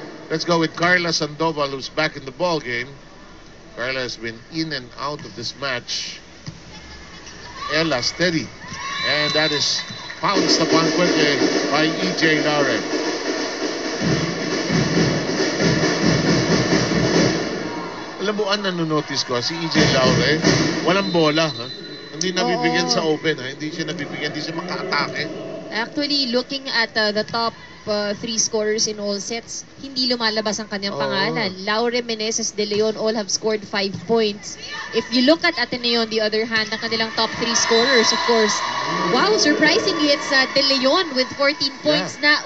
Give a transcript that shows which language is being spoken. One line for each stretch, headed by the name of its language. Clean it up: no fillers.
English: Let's go with Carla Sandoval, who's back in the ball game. Carla has been in and out of this match. Ella steady. And that is pounced upon quickly by EJ Laure.
Filipino: Alam mo, nanonotice ko, si EJ Laure, walang bola. Hindi nabibigyan sa open. Hindi siya nabibigyan, hindi siya maka-atake.
English: Actually, looking at the top three scorers in all sets,
Filipino: hindi lumalabas ang kanyang Oo. pangalan.
English: Laure, Meneses, De Leon all have scored 5 points. If you look at Ateneo on the other hand,
Filipino: ang kanilang
English: top three scorers, of course, wow, surprisingly, it's De Leon with 14 points.